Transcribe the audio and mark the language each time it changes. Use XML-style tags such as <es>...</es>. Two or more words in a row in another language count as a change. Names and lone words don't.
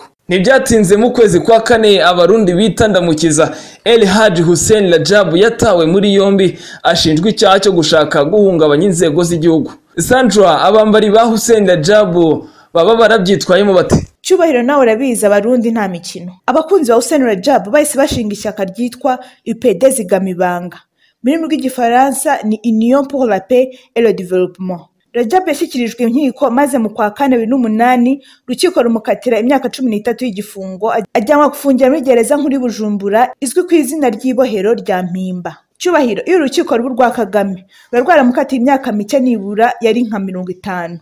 <rw>Ntibyatinze mu kwezi kwa kane abarundi bitandamukiza Hussein Radjab yatawe muri yombi ashinjwa icyaha cyo gushaka guhungabanya inzego z'igihugu. Sandra, abambari ba Hussein Radjab baba barabyitwayemo bate? Cyubahiro nawe urabizi abarundi nta mikino. Abakunzi ba Hussein Radjab bahise bashinga ishyaka ryitwa UPD zigamibanga. Muri rw'igifaransa ni Union pour la paix et le développement. Radjab yashyikirijwe inkiko maze mu kwa kane 2008 rukiko rumukatira imyaka 13 y'igifungo ajyanwa gufungira muri gereza nkuru Bujumbura izwi ku izina ry'ibohero rya Mpimba. Cyubahiro iyo urukiko rwa Kagame rwaramukatiye imyaka mike nibura yari nka 50.</rw>